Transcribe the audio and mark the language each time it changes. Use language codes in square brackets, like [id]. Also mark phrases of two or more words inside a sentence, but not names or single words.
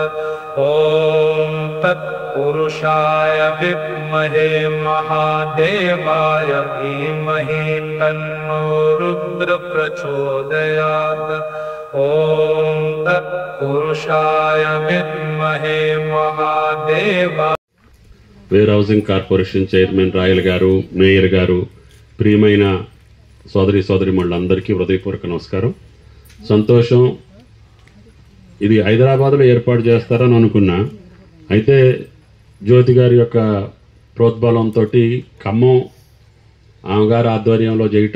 [sa] ॐ तत्पुरुषाय विद्महे महादेवाय धीमहि तन्नो रुद्र प्रचोदयात्। ॐ तत्पुरुषाय विद्महे महादेवाय। [en] Warehousing Corporation chairman [te] రాయల్ గారు, మేయర్ గారు, ప్రియమైన సోదరిమణులందరికీ హృదయపూర్వక నమస్కారం. సంతోషం. ఇది హైదరాబాద్లో ఏర్పాటు చేస్తారని అనుకున్నా. అయితే జ్యోతి గారి యొక్క ప్రోద్బలంతో ఖమ్మం ఆమెగారి ఆధ్వర్యంలో చేయటం.